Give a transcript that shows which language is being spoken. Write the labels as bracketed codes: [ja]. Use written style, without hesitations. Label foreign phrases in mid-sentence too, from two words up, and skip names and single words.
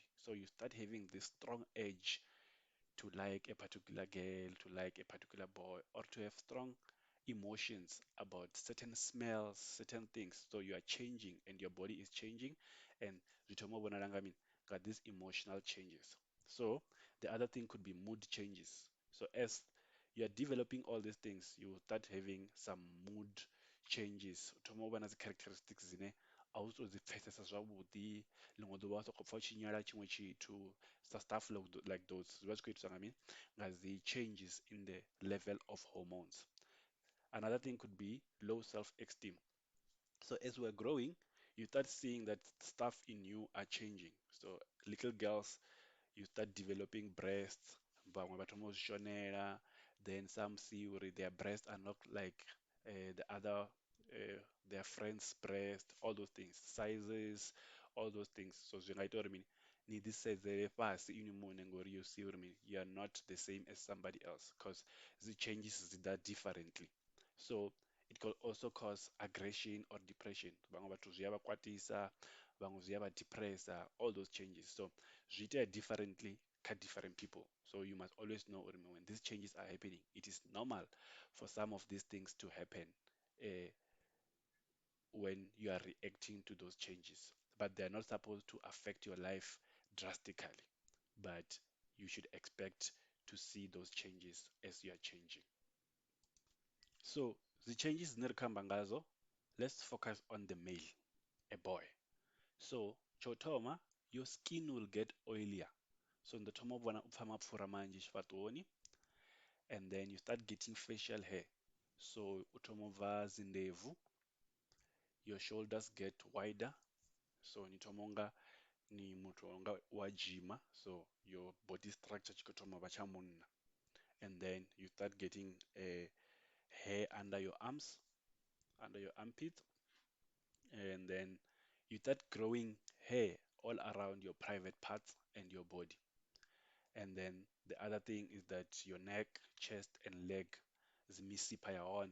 [en] So you start having this strong urge to like a particular girl, to like a particular boy, or to have strong emotions about certain smells, certain things. So you are changing and your body is changing, and Zutomo Bonaranga got these emotional changes. So the other thing could be mood changes. So as you are developing all these things, you will start having some mood changes. [ve] Uthoma u vha na dzi characteristics dzine a u tou dzi pfesesa zwavhuḓi, ḽiṅwe ḓuvha wa sokou pfha u tshi nyala tshiṅwe tshithu, sa [en] stuff like those. [ve] Zwi vha zwi khou itiswa nga dzi [en] changes in the level of hormones. Another thing could be low self-esteem. So as we're growing, you start seeing that stuff in you are changing. So little girls, you start developing breasts, [ve] bangwe vha thoma u zwi shonela, [en] then some see uri their breasts are not like the other their friends' breast, all those things, sizes, all those things. [ve] So zwi nga ita uri mini ni ḓisedzele fhasi ini muṋe ngori [en] you see [ve] uri mini, [en] you are not the same as somebody else because the changes [ve] dzi ḓa [en] differently. So it could also cause aggression or depression. [ve] Vhaṅwe vhathu zwi a vha kwatisa, vhaṅwe zwi a vha depressa, [en] all those changes. [ve] So zwi itea differently kha [en] different people. So you must always know uri when these changes are happening, it is normal for some of these things to happen uh, when you are reacting to those changes. But they are not supposed to affect your life drastically. But you should expect to see those changes as you are changing. So the changes [ve] dzine ri khou amba ngazo, [en] let's focus on the male, a boy. [ve] So tsho thoma, [en] your skin will get oilier. [ve] So ndo thoma u vhona u pfha mapfura manzhi tshifhaṱuwoni, [en] and then you start getting facial hair. [ve] So u thoma u bva dzi ndebvu, [en] your shoulders get wider. [ve] So ni thoma unga ni muthu unga wa gyma, [en] so your body structure tshi khou thoma u vha tsha munna. And then you start getting hair under your arms, under your armpit, and then you start growing hair all around your private parts and your body. And then the other thing is that your neck, chest, and leg is misipha on.